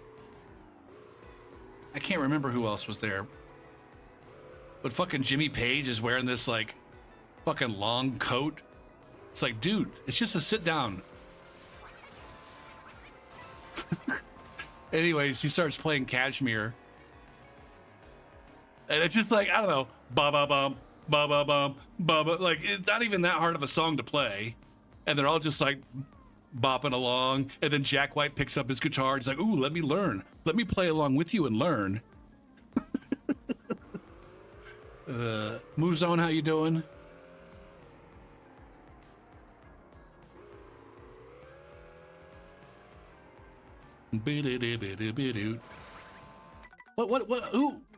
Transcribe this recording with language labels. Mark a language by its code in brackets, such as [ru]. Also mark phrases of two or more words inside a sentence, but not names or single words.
[en] I can't remember who else was there. But fucking Jimmy Page is wearing this like fucking long coat. It's like, dude, it's just a sit down. Anyways, he starts playing Kashmir. And it's just like, I don't know, ba-ba-bum, ba-ba-bum, ba-ba. Like, it's not even that hard of a song to play. And they're all just like bopping along. And then Jack White picks up his guitar. He's like, ooh, let me learn. Let me play along with you and learn. Moozone, how you doing? What, who?